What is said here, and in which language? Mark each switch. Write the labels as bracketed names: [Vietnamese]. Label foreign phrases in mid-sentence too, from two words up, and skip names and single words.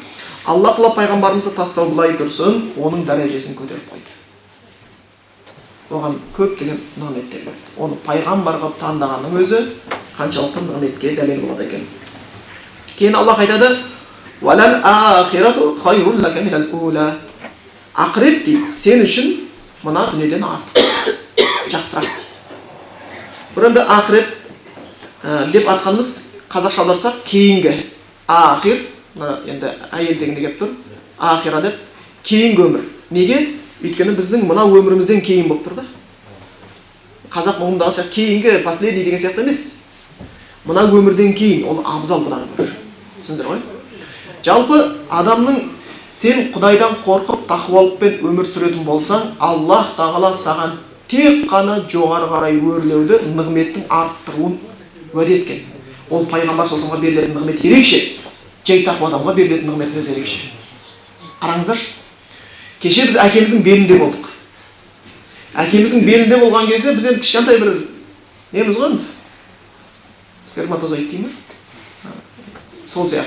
[Kazakh] Алла Тағала пайғамбарымызды тастау былай тұрсын, оның дәрежесін көтеріп қойды. Оған көптеген нығметтер берді. Оны пайғамбарға таңдағанның өзі қаншалықты нығметке дәлел болады екен. Кейін Аллах айтады: [Arabic] "وللآخرة خير لك من الأولى". [Kazakh] Ақырет дейді, сен үшін мына дүниеден артық, жақсырақ дейді. Бұл енді ақырет деп атқанымыз қазақша аударсақ кейінгі. Ахир енді әйел дегенде келіп тұр. Ахира деп кейінгі өмір. Неге? Өйткені біздің мына өмірімізден кейін болып тұр да. Қазақ ұғымдағы сияқты кейінгі, последний деген сияқты емес. Мына өмірден кейін, ол абзал бұдан өмір. Түсіндір ғой? Жалпы адамның сен Құдайдан қорқып тақуалықпен өмір сүретін болсаң, Аллах Тағала саған тек қана жоғары қарай өрлеуді, нығметтің арттыруын уәде еткен. Ол пайғамбар [Arabic] صلى الله عليه وسلم [Kazakh] берілетін нығмет ерекше. Жай тақуа адамға берілетін нығмет өзі ерекше. Қараңыздаршы. Кеше біз әкеміздің белінде болдық. Әкеміздің белінде болған кезде біз енді кішкентай бір неміз ғой? Сперматозоид дейміз. Сол сияқты.